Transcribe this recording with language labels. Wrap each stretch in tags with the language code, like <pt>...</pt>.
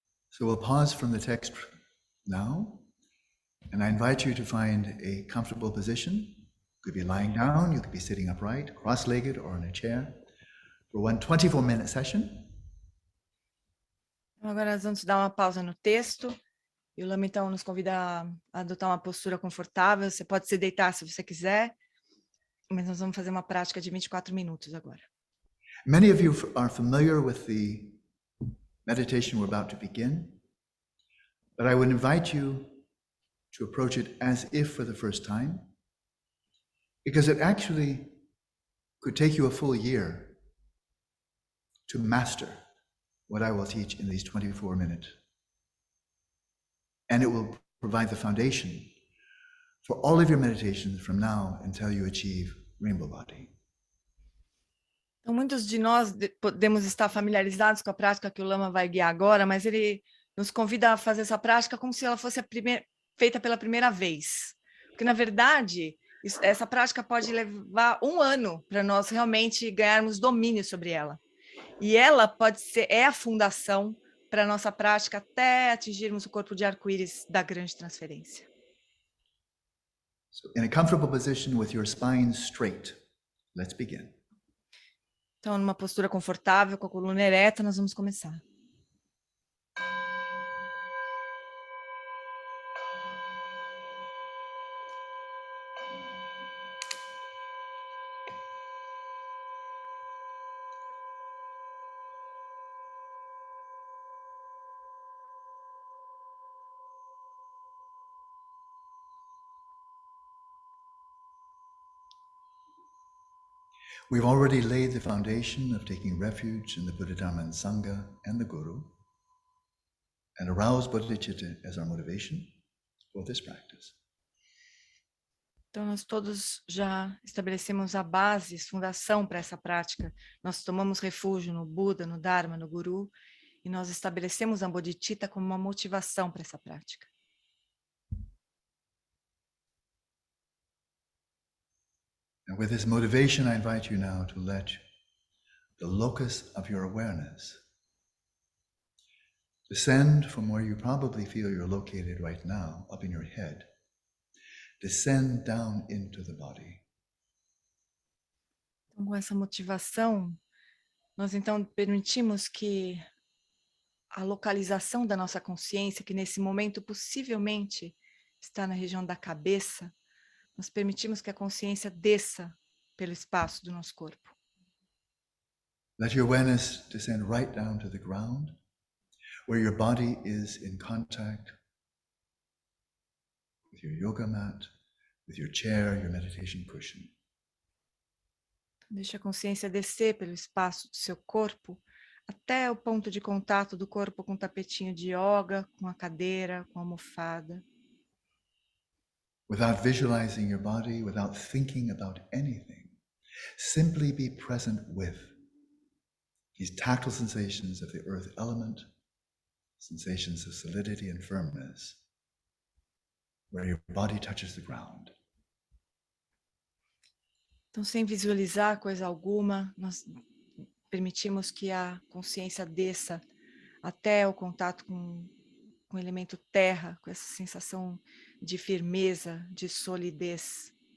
<en>So we'll pause from the text now, and I invite you to find a comfortable position. You could be lying down, you could be sitting upright, cross-legged, or in a chair, for one 24-minute session.</en> <pt>Agora nós vamos dar uma pausa no texto, e o Lama então nos convida a adotar uma postura confortável. Você pode se deitar se você quiser, mas nós vamos fazer uma prática de 24 minutos agora.</pt> <en>Many of you are familiar with the meditation we're about to begin, but I would invite you to approach it as if for the first time, because it actually could take you a full year to master what I will teach in these 24 minutes. And it will provide the foundation for all of your meditations from now until you achieve Rainbow Body.</en> <pt>Então, muitos de nós podemos estar familiarizados com a prática que o Lama vai guiar agora, mas ele nos convida a fazer essa prática como se ela fosse feita pela primeira vez. Porque, na verdade, essa prática pode levar 1 ano para nós realmente ganharmos domínio sobre ela. E ela é a fundação para a nossa prática até atingirmos o corpo de arco-íris da grande transferência.</pt> <en>So in a comfortable position with your spine straight. Let's begin.</en> <pt>Então, numa postura confortável, com a coluna ereta, nós vamos começar.</pt> <en>We've already laid the foundation of taking refuge in the Buddha, Dharma, and Sangha and the Guru, and aroused bodhicitta as our motivation for this practice.</en> <pt>Então, nós todos já estabelecemos a base, fundação para essa prática. Nós tomamos refúgio no Buda, no Dharma, no Guru, e nós estabelecemos a bodhicitta como uma motivação para essa prática.</pt> <en>And with this motivation, I invite you now to let the locus of your awareness descend from where you probably feel you're located right now, up in your head, descend down into the body.</en> <pt>Então, com essa motivação, nós então permitimos que a localização da nossa consciência, que nesse momento possivelmente está na região da cabeça, nós permitimos que a consciência desça pelo espaço do nosso corpo.</pt> <en>Let your awareness descend right down to the ground, where your body is in contact with your yoga mat, with your chair, your meditation cushion.</en> <pt>Deixa a consciência descer pelo espaço do seu corpo, até o ponto de contato do corpo com o tapetinho de yoga, com a cadeira, com a almofada.</pt> <en>Without visualizing your body, without thinking about anything, simply be present with these tactile sensations of the earth element, sensations of solidity and firmness, where your body touches the ground.</en> <pt>Então, sem visualizar coisa alguma, nós permitimos que a consciência desça até o contato com o elemento terra, com essa sensação de firmeza, de solidez.</pt>